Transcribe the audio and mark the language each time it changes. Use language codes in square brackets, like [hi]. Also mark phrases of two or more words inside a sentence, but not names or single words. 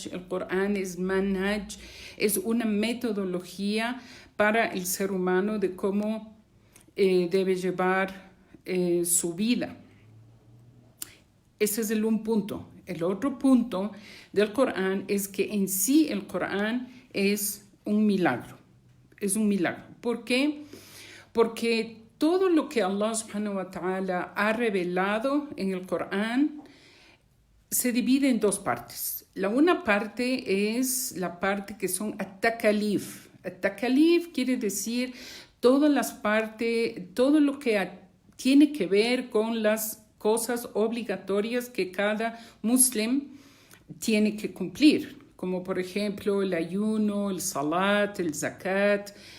[es] El Corán es manhaj, es una metodología para el ser humano de cómo debe llevar su vida. Ese es un punto. El otro punto del Corán es que en sí el Corán es un milagro. Es un milagro. ¿Por qué? Porque todo lo que [ar] الله سبحانه وتعالى [es] ha revelado en el Corán se divide en dos partes. La una parte es la parte que son at-takalif. At-takalif quiere decir todas las partes, todo lo que tiene que ver con las cosas obligatorias que cada muslim tiene que cumplir, como por ejemplo el ayuno, el salat, el zakat.